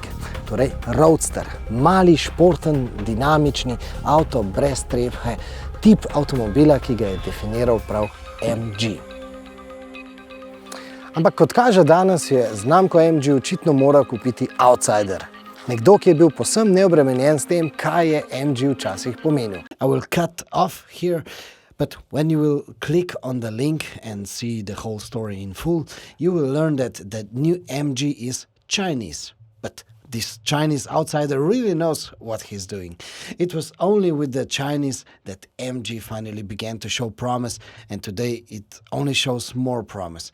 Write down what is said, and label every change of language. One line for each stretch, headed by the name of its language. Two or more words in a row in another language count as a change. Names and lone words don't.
Slovenian: Torej roadster, mali, športen, dinamični avto brez strehe, tip avtomobila, ki ga je definiral prav MG. Ampak kot kaže danes, je znamko MG očitno moral kupiti outsider. Nekdo, ki je bil povsem neobremenjen s tem, kaj je MG včasih pomenil.
English: I will cut off here. But when you will click on the link and see the whole story in full, you will learn that the new MG is Chinese. But this Chinese outsider really knows what he's doing. It was only with the Chinese that MG finally began to show promise, and today it only shows more promise.